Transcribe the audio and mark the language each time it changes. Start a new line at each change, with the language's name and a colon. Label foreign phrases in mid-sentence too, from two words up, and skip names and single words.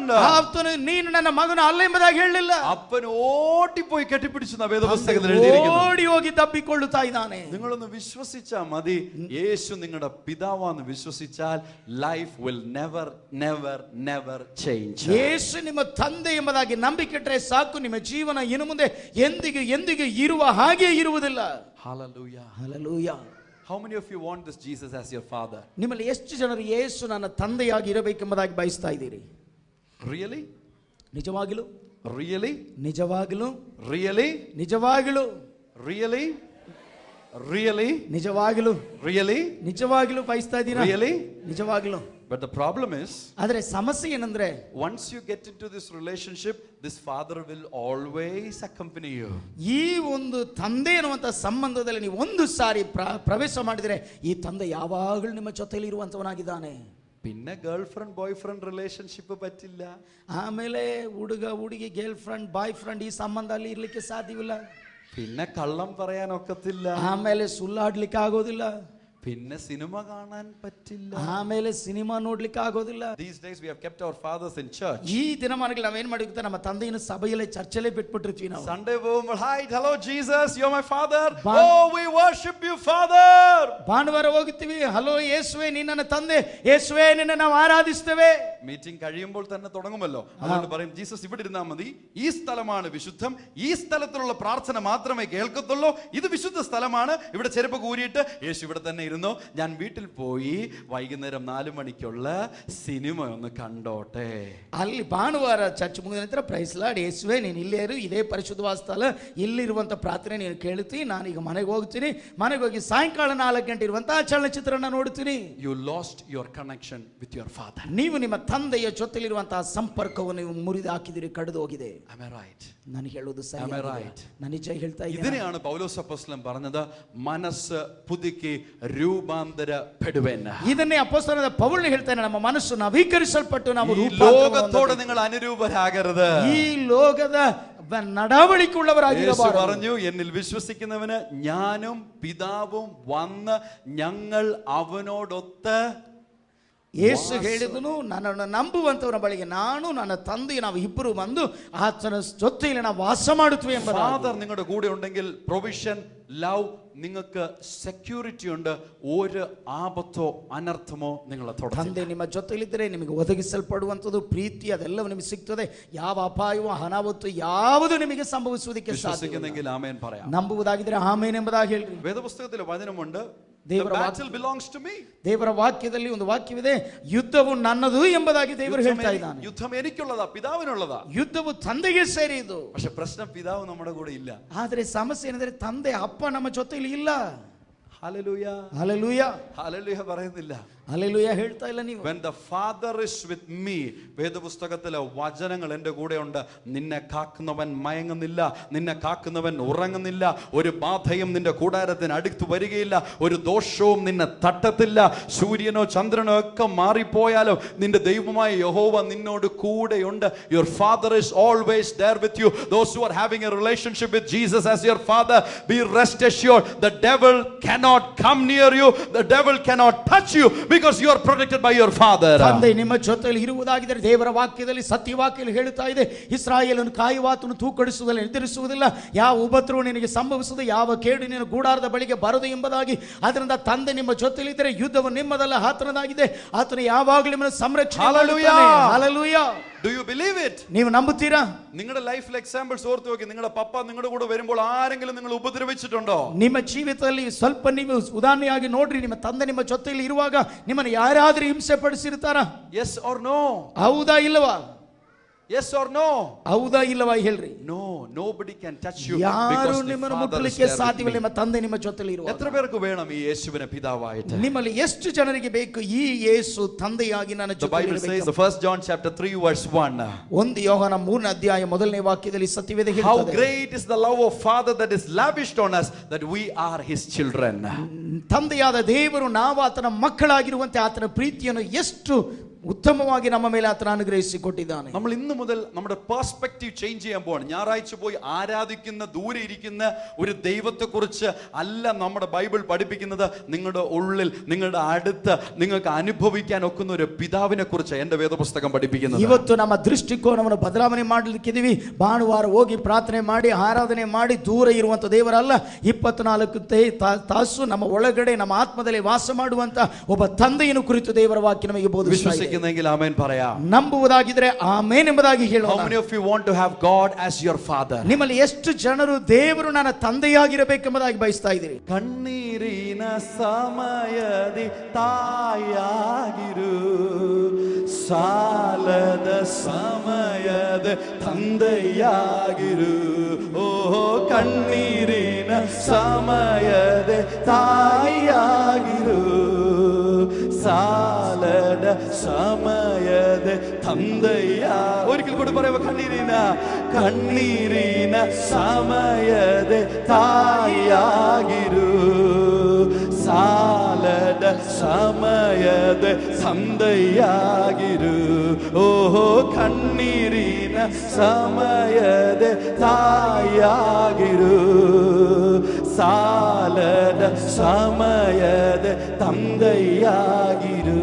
Kannada: ಆತನು ನೀನು ನನ್ನ ಮಗನ ಅಲ್ಲ ಎಂಬುದಾಗಿ ಹೇಳಲಿಲ್ಲ.
Malayalam: ಅಪ್ಪನು ಓಡಿപ്പോയി കെട്ടിപ്പിടിച്ചു വേദപുസ്തകത്തിൽ എഴുതിയിരിക്കുന്നു.
Kannada: ಓಡಿ ಹೋಗಿ ತಬ್ಬಿಕೊಳ್ಳುತ್ತಾ ಇದ್ದಾನೆ.
Malayalam: നിങ്ങളൊന്ന് വിശ്വസിച്ചാൽ മതി, യേശു നിങ്ങളുടെ പിതാവാണെന്ന് വിശ്വസിച്ചാൽ
English: life will never never change.
Kannada: ಯೇಸು ನಿಮ್ಮ ತಂದೆ ಎಂಬುದಾಗಿ ನಂಬಿಕೆಟ್ರೆ ಸಾಕು, ನಿಮ್ಮ ಜೀವನ ಇನ್ನು ಮುಂದೆ ಎಂದಿಗೂ ಇರುವ ಹಾಗೆ ಇರುವುದಿಲ್ಲ.
English: Hallelujah.
Kannada: ಹಲ್ಲೆಲೂಯಾ.
English: How many of you want this Jesus as your father?
Kannada: ನಿಮ್ಮಲ್ಲಿ ಎಷ್ಟು ಜನರು ಯೇಸು ನನ್ನ ತಂದೆಯಾಗಿ ಇರಬೇಕೆಂಬುದಾಗಿ ಬಯಸ್ತಾ ಇದ್ದೀರಿ?
English: Really?
Kannada: ನಿಜವಾಗಿಲು?
English: Really?
Kannada: ನಿಜವಾಗಿಲು?
English: Really?
Kannada: ನಿಜವಾಗಿಲು?
English: Really? Really?
Kannada: ನಿಜವಾಗಿಲು?
English: Really?
Kannada: ನಿಜವಾಗಿಲು ಬಯಸ್ತಾ ಇದ್ದೀರಾ?
English: Really?
Kannada: ನಿಜವಾಗಿಲು.
English: But the problem is,
Kannada: ಆದರೆ ಸಮಸ್ಯೆ ಏನಂದ್ರೆ,
English: once you get into this relationship, this father will always accompany you.
Kannada: ಈ ಒಂದು ತಂದೆ ಅನ್ನುವಂಥ ಸಂಬಂಧದಲ್ಲಿ ನೀವು ಒಂದು ಸಾರಿ ಪ್ರವೇಶ ಮಾಡಿದರೆ ಈ ತಂದೆ ಯಾವಾಗಲೂ ನಿಮ್ಮ ಜೊತೆಯಲ್ಲಿ ಇರುವಂತವನಾಗಿದ್ದಾನೆ.
Malayalam: പിന്നെ
English: girl friend boy friend relationship
Malayalam: പറ്റില്ല.
Kannada: ಆಮೇಲೆ ಹುಡುಗ ಹುಡುಗಿ
English: girl friend boy friend
Kannada: ಈ ಸಂಬಂಧ ಅಲ್ಲಿ ಇರ್ಲಿಕ್ಕೆ ಸಾಧ್ಯವಿಲ್ಲ.
Malayalam: പിന്നെ കള്ളം പറയാൻ ഒക്കത്തില്ല.
Kannada: ಆಮೇಲೆ ಸುಳ್ಳಾಡ್ಲಿಕ್ಕೆ ಆಗೋದಿಲ್ಲ.
Malayalam: പിന്നെ സിനിമ കാണാൻ പറ്റില്ല.
Kannada: ಆಮೇಲೆ ಸಿನಿಮಾ ನೋಡ್ಲಿಕ್ಕೆ ಆಗೋದಿಲ್ಲ.
English: These days we have kept our fathers in church.
Kannada: ಈ ದಿನಮಾನಗಳಲ್ಲಿ ನಾವೇನ್ ಮಾಡಿರ್ತೀವಿ, ನಮ್ಮ ತಂದೆಯನ್ನು ಸಭೆಯಲ್ಲೇ ಚರ್ಚಲ್ಲೇ ಬಿಟ್ಬಿಟ್ಟಿರ್ತೀವಿ ನಾವು.
English: Sunday പോകുമ്പോൾ hi hello Jesus you are my father. Oh we worship you father.
Kannada: ಭಾನುವಾರ ಹೋಗುತ್ತೀವಿ, ಹಲೋ ಯೇಸುವೆ ನೀ ನನ್ನ ತಂದೆ, ಯೇಸುವೆ ನಿನ್ನ ನಾವು ಆರಾಧಿಸ್ತೇವೆ.
Malayalam: മീറ്റിംഗ് കഴിയുമ്പോൾ തന്നെ തുടങ്ങുമല്ലോ. അതുകൊണ്ട് പറയും ജീസസ് ഇവിടെ ഇരുന്നാൽ മതി, ഈ സ്ഥലമാണ് വിശുദ്ധം, ഈ സ്ഥലത്തിലുള്ള പ്രാർത്ഥന മാത്രമേ കേൾക്കത്തുള്ളൂ, ഇത് വിശുദ്ധ സ്ഥലമാണ്, ഇവിടെ ചെരുപ്പ് കൂരിയിട്ട് യേശു ഇവിടെ തന്നെ ഇരുന്നു, ഞാൻ വീട്ടിൽ പോയി വൈകുന്നേരം 4 മണിക്കുള്ള സിനിമ ഒന്ന് കണ്ടോട്ടെ.
Kannada: ಅಲ್ಲಿ ಭಾನುವಾರ ಚರ್ಚ್ ಮುಗಿದ ನಂತರ
English: praise lord
Kannada: ಯೇಸುವೆ ನೀನು ಇಲ್ಲೇ ಇರು, ಇದೇ ಪರಿಶುದ್ಧವಾದ ಸ್ಥಳ, ಇಲ್ಲಿರುವಂಥ ಪ್ರಾರ್ಥನೆ ನೀನು ಕೇಳ್ತೀನಿ, ನಾನೀಗ ಮನೆಗೆ ಹೋಗ್ತೀನಿ, ಮನೆಗೆ ಹೋಗಿ ಸಾಯಂಕಾಲ 4 ಗಂಟೆ ಇರುವಂತಹ ಚಲನಚಿತ್ರನ ನೋಡ್ತೀನಿ.
English: You lost your connection with your father.
Kannada: ನೀವು ನಿಮ್ಮ ತಂದೆಯ ಜೊತೆಲಿರುವಂತಹ ಸಂಪರ್ಕವನ್ನು ನೀವು ಮುರಿದು ಹಾಕಿದಿರಿ, ಕಡಿದು ಹೋಗಿದೆ.
English: Am I right?
Kannada: ನಾನು ಹೇಳೋದು ಸರಿ?
English: Am I right?
Kannada: ನಾನು ನಿಜ ಹೇಳ್ತಾ ಇದ್ದೀನಿ.
Malayalam: ഇതിനെയാണ് പൗലോസ് അപ്പോസ്തലൻ പറഞ്ഞത്, മനസ്സ് പുതുക്കി രൂപാന്തരപ്പെടുവൻ.
Kannada: ಇದನ್ನೇ ಅಪೊಸ್ತಲನಾದ ಪೌಲನು ಹೇಳ್ತಾನೆ, ನಮ್ಮ ಮನಸ್ಸು ನವೀಕರಿಸಲ್ಪಟ್ಟು ನಾವು
Malayalam: ലോകത്തോട് നിങ്ങൾ അനുരൂപരാകരുത്.
Kannada: ಈ ಲೋಕದ ನಡವಳಿಕೆ ಉಳ್ಳವರಾಗಿರಬಾರದು.
Malayalam: പറഞ്ഞു, എന്നിൽ വിശ്വസിക്കുന്നവന് ഞാനും പിതാവും വന്ന് ഞങ്ങൾ അവനോടൊത്ത്.
Kannada: ಯೇಸು ಹೇಳಿದನು, ನನ್ನನ್ನು ನಂಬುವಂತವರ ಬಳಿಗೆ ನಾನು ನನ್ನ ತಂದೆ ನಾವು ಇಬ್ಬರು ಬಂದು ಆತನ ಜೊತೆಯಲ್ಲಿ ನಾವು ವಾಸ ಮಾಡುತ್ತೇವೆ ಎಂಬ.
Malayalam: ഫാദർ നിങ്ങളുടെ കൂടെ ഉണ്ടെങ്കിൽ
English: provision love
Malayalam: നിങ്ങൾക്ക് ಸೆಕ್ಯೂರಿಟಿ ഉണ്ട്, ഒരു ആപത്തോ ಅನರ್ಥಮೋ നിങ്ങളെ തൊടത്തില്ല.
Kannada: ತಂದೆ ನಿಮ್ಮ ಜೊತೆಲಿದ್ದರೆ ನಿಮಗೆ ಒದಗಿಸಲ್ಪಡುವಂಥದ್ದು ಪ್ರೀತಿ ಅದೆಲ್ಲವೂ ನಿಮಗೆ ಸಿಗ್ತದೆ. ಯಾವ ಅಪಾಯವೂ ಅನಾಹುತ ಯಾವುದು ನಿಮಗೆ ಸಂಭವಿಸುವುದಕ್ಕೆ
Malayalam: വിശ്വസിക്കുന്നെങ്കിൽ ആമേൻ പറയാം.
Kannada: ನಂಬುವುದಾಗಿದ್ರೆ ಆಮೇನ್ ಎಂಬುದಾಗಿ ಹೇಳ್ರಿ.
Malayalam: വേദപുസ്തകത്തിൽ വചനമുണ്ട്,
Kannada: ದೇವರ
English: battle belongs to me.
Kannada: ದೇವರ ವಾಕ್ಯದಲ್ಲಿ ಒಂದು ವಾಕ್ಯವಿದೆ, ಯುದ್ಧವು ನನ್ನದು ಎಂಬುದಾಗಿ ದೇವರು ಹೇಳ್ತಾ ಇದ್ದಾನೆ.
Malayalam: ಯುದ್ಧം എനിക്കുള്ളതാ, പിതാവിനുള്ളതാ.
Kannada: ಯುದ್ಧವು ತಂದೆಗೆ ಸೇರಿದ್ದು.
Malayalam: പക്ഷെ പ്രശ്നം പിതാവ് നമ്മുടെ കൂടെ ഇല്ല.
Kannada: ಆದರೆ ಸಮಸ್ಯೆ ಏನಂದ್ರೆ ತಂದೆ ಅಪ್ಪ ನಮ್ಮ ಜೊತೆಯಲ್ಲಿ ಇಲ್ಲ.
Malayalam: ഹല്ലേലൂയ
Kannada: ಹಲ್ಲೆಲೂಯಾ
Malayalam: ഹല്ലേലൂയ പറയുന്നില്ല.
Kannada: ಹಲ್ಲೆಲೂಯಾ ಹೇಳ್ತಾ ಇಲ್ಲ ನೀವು.
English: When the father is with me,
Malayalam: വേദപുസ്തകത്തിലെ വചനങ്ങൾ എൻ്റെ കൂടെ ഉണ്ട്. നിന്നെ കാക്കുന്നവൻ മയങ്ങുന്നില്ല, നിന്നെ കാക്കുന്നവൻ ഉറങ്ങുന്നില്ല, ഒരു ബാധയും നിന്റെ കൂടാരത്തിന് അടുത്ത് വരികയില്ല, ഒരു ദോഷവും നിന്നെ തട്ടത്തില്ല, സൂര്യനോ ചന്ദ്രനോ ഒക്കെ മാറിപ്പോയാലും നിന്റെ ദൈവമായ യഹോവ നിന്നോട് കൂടെയുണ്ട്.
English: Your father is always there with you. Those who are having a relationship with Jesus as your father, be rest assured the devil cannot come near you, the devil cannot touch you, because you are protected by your father.
Kannada: ತಂದೆ ನಿಮ್ಮ ಜೊತೆಯಲ್ಲಿ ಇರುವುದಾಗಿದ್ದರೆ ದೇವರ ವಾಕ್ಯದಲ್ಲಿ ಸತ್ಯವಾಕ್ಯದಲ್ಲಿ ಹೇಳುತ್ತಾ ಇದೆ, ಇಸ್ರಾಯೇಲನ್ನು ಕಾಯುವಾತನು ತೂಕಡಿಸುವುದಿಲ್ಲ, ಎದುರಿಸುವುದಿಲ್ಲ, ಯಾವ ಉಪದ್ರವ ನಿನಗೆ ಸಂಭವಿಸುವುದು, ಯಾವ ಕೇಡು ನಿನ್ನ ಗೂಡಾರದ ಬಳಿಗೆ ಬರದು ಎಂಬುದಾಗಿ. ಅದರಿಂದ ತಂದೆ ನಿಮ್ಮ ಜೊತೆಯಲ್ಲಿ ಇದ್ದರೆ ಯುದ್ಧವು ನಿಮ್ಮದಲ್ಲ, ಆತನದಾಗಿದೆ. ಆತನು ಯಾವಾಗಲೂ ನಿಮ್ಮನ್ನು ಸಂರಕ್ಷಣೆ ಮಾಡುತ್ತಾನೆ. ಹಲ್ಲೆಲೂಯಾ.
English: Do you believe it?
Kannada: ನೀವು ನಂಬುತ್ತೀರಾ?
Malayalam: നിങ്ങളുടെ ലൈഫിൽ എക്സാമ്പിൾസ് ഓർത്ത് നോക്കി. നിങ്ങളുടെ പപ്പ നിങ്ങളുടെ കൂടെ വരുമ്പോൾ ആരെങ്കിലും നിങ്ങൾ ഉപദ്രവിച്ചിട്ടുണ്ടോ?
Kannada: ನಿಮ್ಮ ಜೀವಿತದಲ್ಲಿ ಸ್ವಲ್ಪ ನೀವು ಉದಾಹರಣೆಯಾಗಿ ನೋಡ್ರಿ, ನಿಮ್ಮ ತಂದೆ ನಿಮ್ಮ ಜೊತೆಯಲ್ಲಿ ಇರುವಾಗ ನಿಮ್ಮನ್ನು ಯಾರಾದ್ರೂ ಹಿಂಸೆ ಪಡಿಸಿರ್ತಾರ?
English: Yes or no?
Kannada: ಹೌದಾ ಇಲ್ಲವಾ?
English: Yes or no?
Kannada: ಹೌದಾ ಇಲ್ಲವಾ ಹೇಳ್ರಿ.
English: No, nobody can touch you.
Kannada: ಯಾರು ನಿಮ್ಮನ್ನು ಮುಟ್ಟಲಿಕ್ಕೆ ಸಾಧ್ಯವಿಲ್ಲ, ನಿಮ್ಮ ತಂದೆ ನಿಮ್ಮ ಜೊತೆಯಲ್ಲಿ ಇರುವಾಗ.
Malayalam: എത്ര പേർക്ക് വേണം ഈ യേശുവിനെ പിതാവായിട്ട്?
Kannada: ನಿಮ್ಮಲ್ಲಿ ಎಷ್ಟು ಜನರಿಗೆ ಬೇಕು ಈ ಯೇಸು ತಂದೆಯಾಗಿ ನನ್ನ
English: The Bible says, the 1 John chapter 3 verse 1.
Kannada: 1 ಯೋಹಾನ 3ನೇ ಅಧ್ಯಾಯ ಮೊದಲನೇ ವಾಕ್ಯದಲ್ಲಿ ಸತ್ಯವೇದ
English: How
Kannada: ಹೇಳುತ್ತದೆ,
English: great is the love of Father that is lavished on us, that we are his children.
Kannada: ತಂದೆಯಾದ ದೇವರು ನಾವು ಆತನ ಮಕ್ಕಳಾಗಿರುವಂತೆ ಆತನ ಪ್ರೀತಿಯನ್ನು ಎಷ್ಟು ഉത്തമವಾಗಿ ನಮ್ಮ ಮೇಲೆ ಆತನ ಅನುಗ್ರಹಿಸಿ ಕೊಟ್ಟಿದ್ದಾನೆ.
Malayalam: നമ്മൾ ഇന്നു മുതൽ നമ്മുടെ
English: perspective change
Malayalam: ചെയ്യാൻ പോവാണ്. ഞായറാഴ്ച പോയി ആരാധിക്കുന്ന ദൂരെ ഇരിക്കുന്ന ഒരു ദൈവത്തെക്കുറിച്ച് അല്ല നമ്മുടെ ബൈബിൾ പഠിപ്പിക്കുന്നത്. നിങ്ങളുടെ ഉള്ളിൽ, നിങ്ങളുടെ അടുത്ത് നിങ്ങൾക്ക് അനുഭവിക്കാൻ ഒക്കുന്ന ഒരു പിതാവിനെ കുറിച്ച് എൻ്റെ വേദപുസ്തകം പഠിപ്പിക്കുന്നത്.
Kannada: ಇವತ್ತು ನಮ್ಮ ದೃಷ್ಟಿಕೋನವನ್ನು ಬದಲಾವಣೆ ಮಾಡಲಿಕ್ಕಿದೀವಿ. ಭಾನುವಾರ ಹೋಗಿ ಪ್ರಾರ್ಥನೆ ಮಾಡಿ ಆರಾಧನೆ ಮಾಡಿ ದೂರ ಇರುವಂತ ದೇವರಲ್ಲ, 24 ತಾಸು ನಮ್ಮ ಒಳಗಡೆ ನಮ್ಮ ಆತ್ಮದಲ್ಲಿ ವಾಸ ಮಾಡುವಂತ ಒಬ್ಬ ತಂದೆಯನ್ನು ಕುರಿತು ದೇವರ ವಾಕ್ಯ ನಮಗೆ ಬೋಧಿಸುತ್ತದೆ.
Malayalam: വിശ്വസിക്കുന്നെങ്കിൽ ആമേൻ പറയാം.
Kannada: ನಂಬುವುದಾಗಿದ್ರೆ ಆಮೆನ್ ಎಂಬುದಾಗಿ
English: How
Kannada: ಹೇಳೋಣ.
English: many of you want to have God as your father?
Kannada: ನಿಮ್ಮಲ್ಲಿ ಎಷ್ಟು ಜನರು ದೇವರು ನನ್ನ ತಂದೆಯಾಗಿರಬೇಕೆಂಬುದಾಗಿ ಬಯಸ್ತಾ ಇದ್ದೀರಿ? ಕಣ್ಣೀರಿನ ಸಮಯದಿ ತಾಯಾಗಿರು, ಸಾಲದ ಸಮಯದ ತಂದೆಯಾಗಿರು. ಓಹೋ ಕಣ್ಣೀರಿನ ಸಮಯದ ತಾಯಿಯಾಗಿರು, ಸಾಲದ ಸಮಯದ ತಂದೆಯ.
Malayalam: ഒരിക്കൽ കൂടി പറയുക,
Kannada: ಕಣ್ಣೀರಿನ ಸಮಯದ ತಾಯಿಯಾಗಿರು, ಸಾಲದ ಸಮಯದ ತಂದೆಯಾಗಿರು. ಓಹೋ ಕಣ್ಣೀರಿನ ಸಮಯದ ತಾಯಿಯಾಗಿರು, ಸಾಲದ ಸಮಯದ ತಂದೆಯಾಗಿರು.